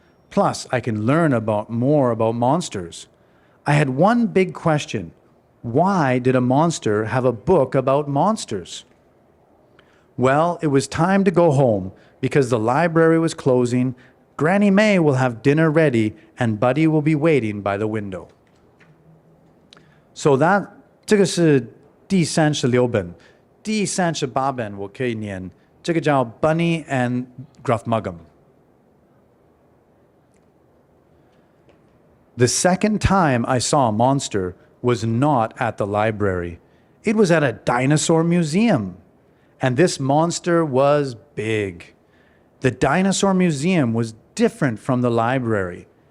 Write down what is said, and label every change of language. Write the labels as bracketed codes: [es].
[en] Plus, I can learn more about monsters. I had one big question. Why did a monster have a book about monsters? Well, it was time to go home because the library was closing. Granny May will have dinner ready and Buddy will be waiting by the window. [zh] So 这个是第36本，第38本我可以念，这个叫 Bunny and Gruff Muggum. [en] The second time I saw a monster was not at the library. It was at a dinosaur museum. And this monster was big. The dinosaur museum was different from the library.